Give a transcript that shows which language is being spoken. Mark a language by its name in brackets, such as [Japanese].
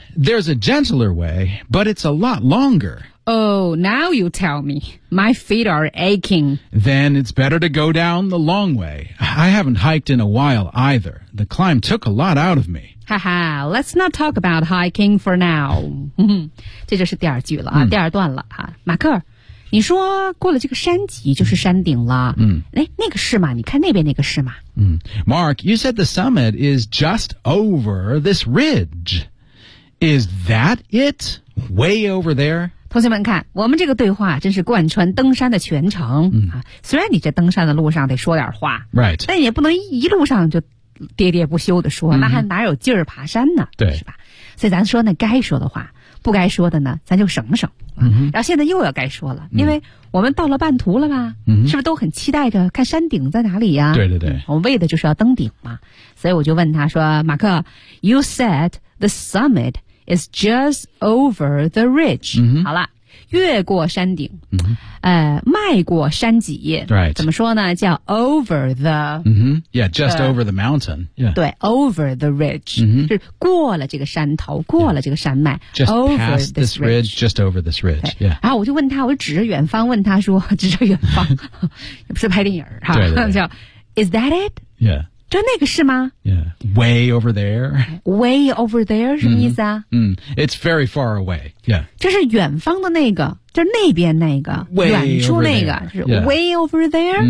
[English] There's a gentler way, but it's a lot longer. Oh, now you tell me. My feet are aching. Then it's better to go down the long way. I haven't hiked in a while either. The climb took a lot out of me. Haha, let's not talk about hiking for now. [Chinese] 这就是第二句了啊，第二段了啊。马克，你说过了这个山脊就是山顶了。嗯，哎，那个是吗？你看那边那个是吗？ [English] 嗯 ，Mark, you said the summit is just over this ridge. Is that it? Way over there? [Chinese] 同学们看，我们这个对话真是贯穿登山的全程、啊、虽然你这登山的路上得说点话、 [English] right. [Chinese] 但也不能一路上就喋喋不休的说、那还哪有劲儿爬山呢，对，是吧？所以咱说那该说的话，不该说的呢咱就省省、 mm-hmm. 然后现在又要该说了，因为我们到了半途了吧、 mm-hmm. 是不是都很期待着看山顶在哪里呀、对对对、我们为的就是要登顶嘛。 [English] 所以我就问他说，马克 You said the summitIs just over the ridge.、 Mm-hmm. [Chinese] 好了，越过山顶、 mm-hmm. 迈过山脊、 [English] right. [Chinese] 怎么说呢，叫 over the、 [English] mm-hmm. yeah, just over the mountain、yeah. 对， over the ridge、 mm-hmm. [Chinese] 是过了这个山头，过了这个山脉、 [English] yeah. just over past this ridge, just over this ridge、yeah. [Chinese] 然后我就问他，我就指着远方问他说，指着远方不是拍电影、啊、对对对， [English] 叫 Is that it? Yeah. [Chinese] 就那个是吗？ [English] Yeah. Way over there. [Chinese] Way over there 什么意思啊？ [English] Mm-hmm. It's very far away. Yeah. [Chinese] 就是远方的那个，就是那边那个，远处那个，就是 way over there.